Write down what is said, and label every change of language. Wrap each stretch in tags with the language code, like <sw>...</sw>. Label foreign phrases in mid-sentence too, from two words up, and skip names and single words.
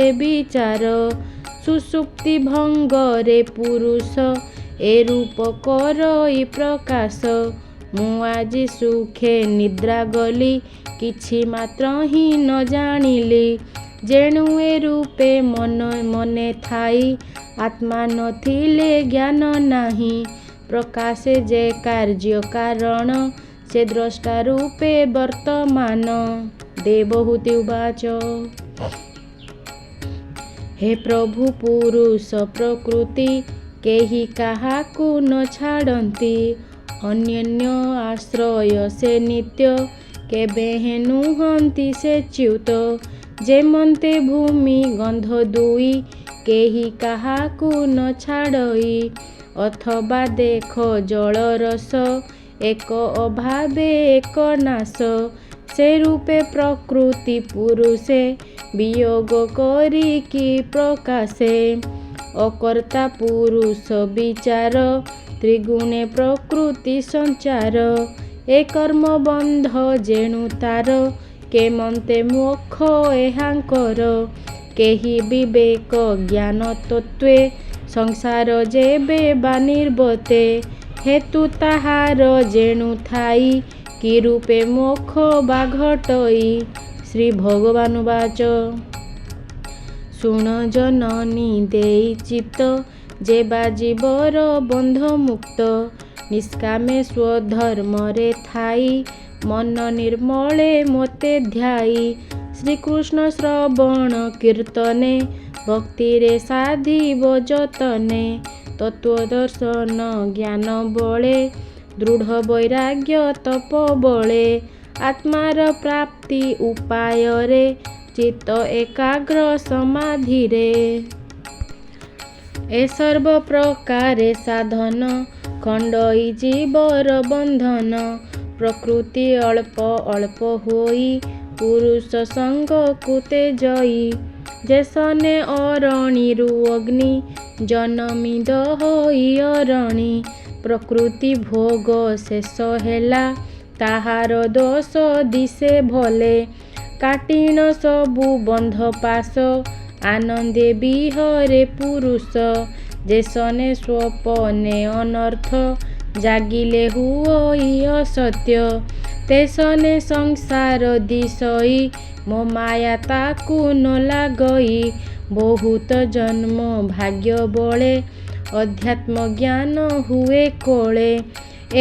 <or>ବିଚାର ସୁଷୁପ୍ତି ଭଙ୍ଗରେ ପୁରୁଷ ଏ ରୂପ କରଇ ପ୍ରକାଶ ମୁଁ ଆଜି ସୁଖେ ନିଦ୍ରା ଗଲି କିଛି ମାତ୍ର ହିଁ ନ ଜାଣିଲି ଯେଣୁ ଏ ରୂପେ ମନେ ଥାଇ ଆତ୍ମା ନଥିଲେ ଜ୍ଞାନ ନାହିଁ ପ୍ରକାଶେ ଯେ କାର୍ଯ୍ୟ କାରଣ ସେ ଦ୍ରଷ୍ଟା ରୂପେ ବର୍ତ୍ତମାନ ଦେବହୂତି ଉବାଚ ହେ ପ୍ରଭୁ ପୁରୁଷ ପ୍ରକୃତି କେହି କାହାକୁ ନ ଛାଡ଼ତି ଅନ୍ୟୋନ୍ୟ ଆଶ୍ରୟ ସେ ନିତ୍ୟ କେବେ ନୁହନ୍ତି ସେ ଚ୍ୟୁତ ଯେମନ୍ତେ ଭୂମି ଗନ୍ଧ ଦୁଇ କେହି କାହାକୁ ନ ଛାଡ଼ଇ ଅଥବା ଦେଖ ଜଳ ରସ ଏକ ଅଭାବେ ଏକ ନାଶ ସେ ରୂପେ ପ୍ରକୃତି ପୁରୁଷେ ବିୟୋଗ କରି କି ପ୍ରକାଶେ ଅକର୍ତ୍ତା ପୁରୁଷ ବିଚାର ତ୍ରିଗୁଣେ ପ୍ରକୃତି ସଞ୍ଚାର ଏ କର୍ମ ବନ୍ଧ ଯେଣୁ ତାର କେମନ୍ତେ ମୋକ୍ଷ ଏହାଙ୍କର କେହି ବିବେକ ଜ୍ଞାନ ତତ୍ତ୍ୱେ ସଂସାର ଯେବେ ବା ନିର୍ବତେ ହେତୁ ତାହାର ଯେଣୁ ଥାଇ କି ରୂପେ ମୋକ୍ଷ ବା ଘଟଇ ଶ୍ରୀ ଭଗବାନ ବାଚ ଶୁଣ ଜନନୀ ଦେଇ ଚିତ୍ତ ଯେବା ଜୀବର ବନ୍ଧ ମୁକ୍ତ ନିଷ୍କାମେ ସ୍ୱଧର୍ମରେ ଥାଇ ମନ ନିର୍ମଳେ ମୋତେ ଧ୍ୟାଇ ଶ୍ରୀକୃଷ୍ଣ ଶ୍ରବଣ କୀର୍ତ୍ତନେ ଭକ୍ତିରେ ସାଧିବ ଯତନେ ତତ୍ତ୍ୱଦର୍ଶନ ଜ୍ଞାନ ବଳେ ଦୃଢ଼ ବୈରାଗ୍ୟ ତପ ବଳେ ଆତ୍ମାର ପ୍ରାପ୍ତି ଉପାୟ ରେ ଚିତ୍ତ ଏକାଗ୍ର ସମାଧି ରେ ଏ ସର୍ବ ପ୍ରକାରେ ସାଧନ ଖଣ୍ଡଇ ଜୀବର ବନ୍ଧନ ପ୍ରକୃତି ଅଳ୍ପ ଅଳ୍ପ ହୋଇ ପୁରୁଷ ସଙ୍ଗ କୁତେ ଯଇ ଯେସନେ ଅରଣୀରୁ ଅଗ୍ନି ଜନମିଦ ହୋଇ ଅରଣୀ ପ୍ରକୃତି ଭୋଗ ଶେଷ ହେଲା ତାହାର ଦୋଷ ଦିଶେ ଭଲେ କାଟିଣ ସବୁ ବନ୍ଧ ପାଶ ଆନନ୍ଦେ ବିହରେ ପୁରୁଷ ଯେସନେ ସ୍ୱପନେ ଅନର୍ଥ ଜାଗିଲେ ହୁଇ ଅସତ୍ୟ ତେସନେ ସଂସାର ଦିଶଇ ମୋ ମାୟା ତାକୁ ନ ଲାଗଇ ବହୁତ ଜନ୍ମ ଭାଗ୍ୟ ବଳେ ଅଧ୍ୟାତ୍ମ ଜ୍ଞାନ ହୁଏ କୋଳେ ଏ</or>